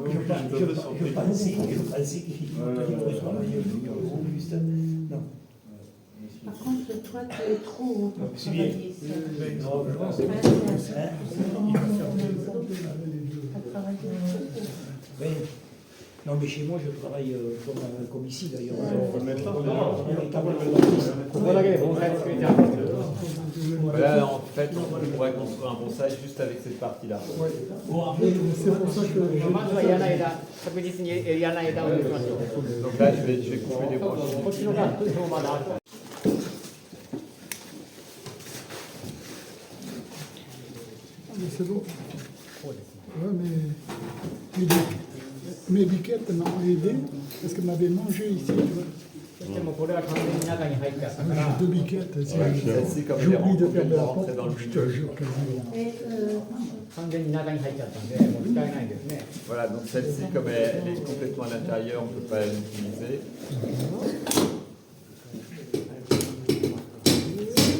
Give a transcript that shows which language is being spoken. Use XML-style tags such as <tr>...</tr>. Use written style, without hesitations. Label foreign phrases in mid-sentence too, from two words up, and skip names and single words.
<fr>je pensais qu'il Non. Par contre, toi, tu es trop pour C'est bien. travailler seul. Non, je pense que À travailler seul. oui. Non, mais chez moi, je travaille comme ici d'ailleurs.</fr> <ja>ここだけで盆栽作れちゃうんですよ</ja> <fr>Voilà, en fait, on pourrait construire un bonsaï juste avec cette partie-là. C'est pour ça que</fr> <ja>まずは嫌な枝確実に嫌な枝を抜きましょう</ja> <fr>Donc là, je vais couper des branches.</fr> <ja>こっちの側もまだある</ja> <fr>Mais c'est bon. Ouais, mais mes biquettes m'ont aidé parce qu'elles m'avaient mangé ici. Tu vois.</fr> <ja>そしてもうこれは完全に中に入っちゃったか</ja> <fr>J'ai</fr> <ja>ら</ja> <fr>deux biquettes. Celle-ci, comme elle est J'oublie de rentrée fermer la porte. dans le Je te milieu. jure quasiment. Et</fr> <ja>完全に中に入っちゃったんでもう使えないんですね</ja> <fr>Voilà, donc celle-ci, comme elle est complètement à l'intérieur, on ne peut pas l'utiliser.</fr>